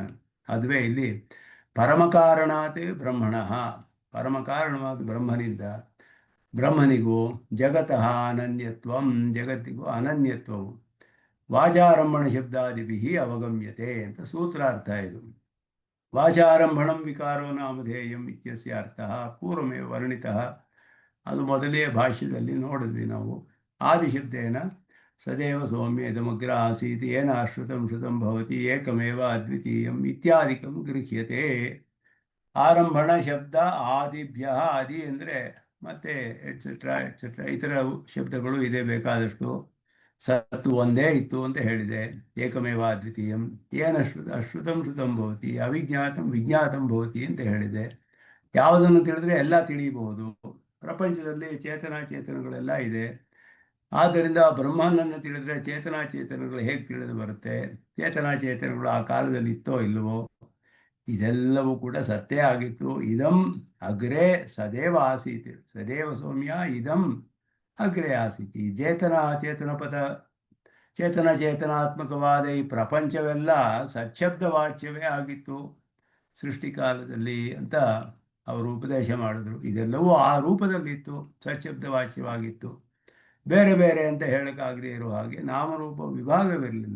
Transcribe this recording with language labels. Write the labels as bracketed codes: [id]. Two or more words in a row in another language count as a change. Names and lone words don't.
[kn] ಅದುವೇ ಇಲ್ಲಿ [sa] ಪರಮಕಾರಣಾತ್ ಬ್ರಹ್ಮಣ, [kn] ಪರಮಕಾರಣವಾದ ಬ್ರಹ್ಮನಿಂದ ಬ್ರಹ್ಮನಿಗೂ [sa] ಜಗತಃ ಅನನ್ಯತ್ವಂ, [kn] ಜಗತ್ತಿಗೂ ಅನನ್ಯತ್ವವು [sa] ವಾಚಾರಂಭಣ ಶಬ್ದಾದಿಭಿ ಅವಗಮ್ಯತೆ [kn] ಅಂತ ಸೂತ್ರಾರ್ಥ ಇದು. [sa] ವಾಚಾರಂಭಣಂ ವಿಕಾರೋ ನಾಮಧೇಯಂ ಇತ್ಯಸ್ಯ ಅರ್ಥ ಪೂರ್ವಮೇವ ವರ್ಣಿತಃ. [kn] ಅದು ಮೊದಲೇ ಭಾಷ್ಯದಲ್ಲಿ ನೋಡಿದ್ವಿ ನಾವು. [sa] ಆದಿಶಬ್ದೇನ ಸದೇವ ಸೌಮ್ಯ ಇದಮಗ್ರ ಆಸೀತ್ ಏನ ಶ್ರುತಂ ಶ್ರುತಂ ಭವತಿ ಏಕಮೇವ ಅದ್ವಿತೀಯಂ ಇತ್ಯಾದಿಕಂ ಗೃಹ್ಯತೆ. ಆರಂಭಣ ಶಬ್ದ ಆದಿಭ್ಯ, [kn] ಆದಿ ಅಂದರೆ ಮತ್ತೆ [en] etcetera etcetera [kn] ಇತರ ಶಬ್ದಗಳು ಇದೆ ಬೇಕಾದಷ್ಟು. ಸತ್ತು ಒಂದೇ ಇತ್ತು ಅಂತ ಹೇಳಿದೆ. [sa] ಏಕಮೇವ ಅದ್ವಿತೀಯಂ. ಏನ ಅಶ್ರುತಂ ಶ್ರುತಂ ಭವತಿ ಅವಿಜ್ಞಾತಂ ವಿಜ್ಞಾತಂ ಭವತಿ [kn] ಅಂತ ಹೇಳಿದೆ. ಯಾವುದನ್ನು ತಿಳಿದ್ರೆ ಎಲ್ಲ ತಿಳಿಯಬಹುದು. ಪ್ರಪಂಚದಲ್ಲಿ ಚೇತನಾಚೇತನಗಳೆಲ್ಲ ಇದೆ. ಆದ್ದರಿಂದ ಬ್ರಹ್ಮನನ್ನು ತಿಳಿದ್ರೆ ಚೇತನಾಚೇತನಗಳು ಹೇಗೆ ತಿಳಿದು ಬರುತ್ತೆ? ಚೇತನಾಚೇತನಗಳು ಆ ಕಾಲದಲ್ಲಿ ಇತ್ತೋ ಇಲ್ಲವೋ? ಇದೆಲ್ಲವೂ ಕೂಡ ಸತ್ಯ ಆಗಿತ್ತು. [sa] ಇದಂ ಅಗ್ರೆ ಸದೇವ ಆಸೀತ್, ಸದೇವ ಸೌಮ್ಯ ಇದಂ ಅಗ್ರೆ ಆಸೀತ್. [kn] ಈ ಚೇತನ ಪದ ಚೇತನಾತ್ಮಕವಾದ ಈ ಪ್ರಪಂಚವೆಲ್ಲ ಸಚ್ಛಬ್ದ ವಾಚ್ಯವೇ ಆಗಿತ್ತು ಸೃಷ್ಟಿಕಾಲದಲ್ಲಿ ಅಂತ ಅವರು ಉಪದೇಶ ಮಾಡಿದ್ರು. ಇದೆಲ್ಲವೂ ಆ ರೂಪದಲ್ಲಿತ್ತು, ಸಚ್ಛಬ್ದ ವಾಚ್ಯವಾಗಿತ್ತು. ಬೇರೆ ಬೇರೆ ಅಂತ ಹೇಳೋಕ್ಕಾಗದೇ ಇರೋ ಹಾಗೆ ನಾಮರೂಪ ವಿಭಾಗವಿರಲಿಲ್ಲ.